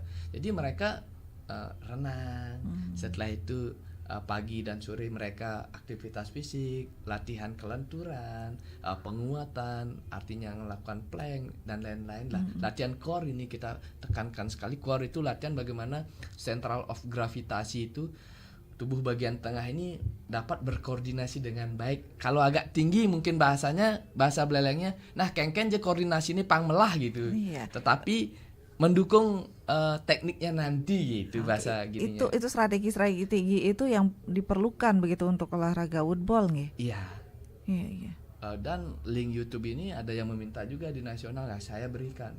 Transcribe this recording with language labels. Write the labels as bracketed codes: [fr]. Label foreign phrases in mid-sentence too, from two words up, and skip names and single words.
[id] Jadi mereka renang. Setelah itu pagi dan sore mereka aktivitas fisik, latihan kelenturan, penguatan, artinya melakukan plank dan lain-lain lah. Latihan core ini kita tekankan sekali. Core itu latihan bagaimana [en] central of [id] gravitasi itu tubuh bagian tengah ini dapat berkoordinasi dengan baik. Kalau agak tinggi mungkin bahasa belelengnya, [ban] nah kengken je [id] koordinasi ini [ban] pang melah [id] gitu. Tetapi mendukung tekniknya nanti gitu bahasa gininya. Itu strategi tinggi itu yang diperlukan begitu untuk olahraga woodball nggih? Iya. Iya. Dan link YouTube ini ada yang meminta juga di nasional, ya saya berikan.